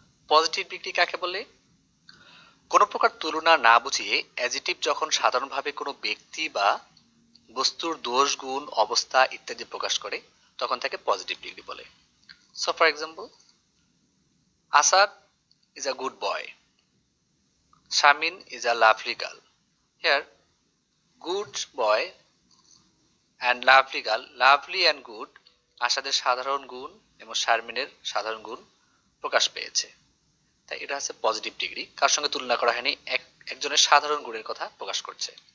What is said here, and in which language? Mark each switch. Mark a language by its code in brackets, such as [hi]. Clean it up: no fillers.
[bn] Positive degree কাকে বলে? কোনো প্রকার তুলনা না বুঝিয়ে অ্যাডজেক্টিভ যখন সাধারণভাবে কোনো ব্যক্তি বা বস্তুর দোষ, গুণ, অবস্থা ইত্যাদি প্রকাশ করে তখন তাকে পজিটিভ ডিগ্রি বলে। [en] So for example, Asad is a good boy, Shamin is a lovely girl. Here good boy and lovely girl, lovely and good [bn] আসাদের সাধারণ গুণ এবং শারমিনের সাধারণ গুণ প্রকাশ পেয়েছে, তাই এটা হচ্ছে পজিটিভ ডিগ্রি। কার সঙ্গে তুলনা করা হয়নি, একজনের সাধারণ গুণের কথা প্রকাশ করছে।